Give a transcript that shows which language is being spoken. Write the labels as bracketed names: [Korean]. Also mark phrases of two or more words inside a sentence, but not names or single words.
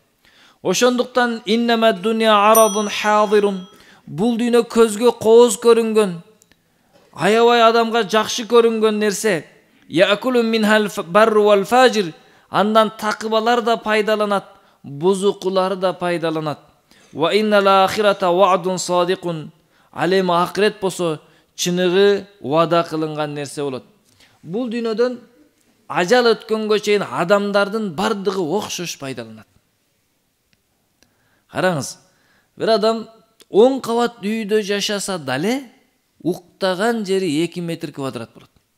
[Kyrgyz] Ошондуктан [Arabic] إنما الدنيا عرض حاضر. [Kyrgyz] Бул дүйнө көзгө кооз көрүнгөн, аябай адамга жакшы көрүнгөн нерсе. [Arabic] يأكل منها البر والفاجر. [Kyrgyz] Андан такыбалар да пайдаланат, бузукулар да пайдаланат. [Arabic] وإن الآخرة وعد صادق. [Kyrgyz] Ал эми акырет болсо чыныгы убада кылынган нерсе болот. Бул дүйнөдөн ажал өткөнгө чейин адамдардын бардыгы окшош пайдаланат. Караңыз, бир адам 10 кабат үйдө жашаса дале, уктаган жери 2 метр квадрат болот.